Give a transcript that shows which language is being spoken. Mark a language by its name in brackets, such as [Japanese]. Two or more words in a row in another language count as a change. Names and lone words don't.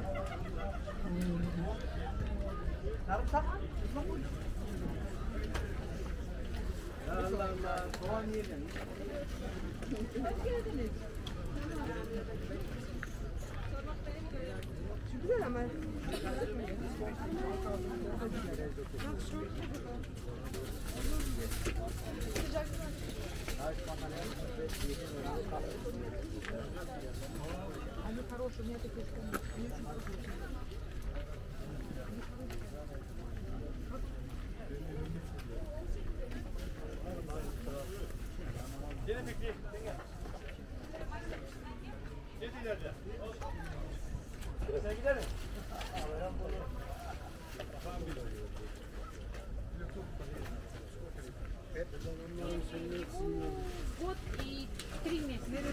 [Turkish] Allah Allah. Soğan yedin. Güzel ama. [Russian] Они хорошие, у меня такие скамейки. [Turkish] Hadi Fikri. Git ileride. Sen gidelim. [Russian] Год и 3 месяца.